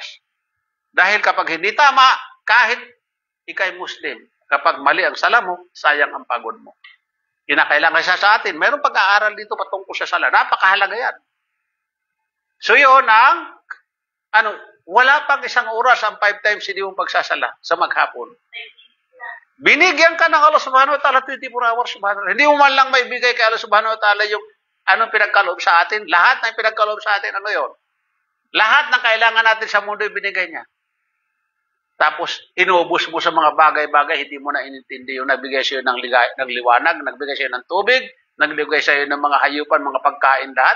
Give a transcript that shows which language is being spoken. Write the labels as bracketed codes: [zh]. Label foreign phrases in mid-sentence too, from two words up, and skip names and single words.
[tl] Dahil kapag hindi tama, kahit ikay Muslim, kapag mali ang sala mo, sayang ang pagod mo. Kinakailangan siya sa atin. Mayroong pag-aaral dito patungkol sa sala. Napakahalaga yan. So yun wala pang 1 oras ang 5 times hindi mong pagsasala sa maghapon. Binigyan ka ng Allah [ar] سبحانه وتعالى [tl] 24 hours [ar] سبحانه وتعالى. [tl] Hindi mo man lang maibigay kay Allah [ar] سبحانه وتعالى [tl] yung pinagkaloob sa atin. Lahat ng pinagkaloob sa atin, yun? Lahat ng kailangan natin sa mundo ibinigay niya. Tapos, inubos mo sa mga bagay-bagay, hindi mo na inintindi yung nagbigay sa'yo ng liwanag, nagbigay sa'yo ng tubig, nagbigay sa'yo ng mga hayupan, mga pagkain lahat.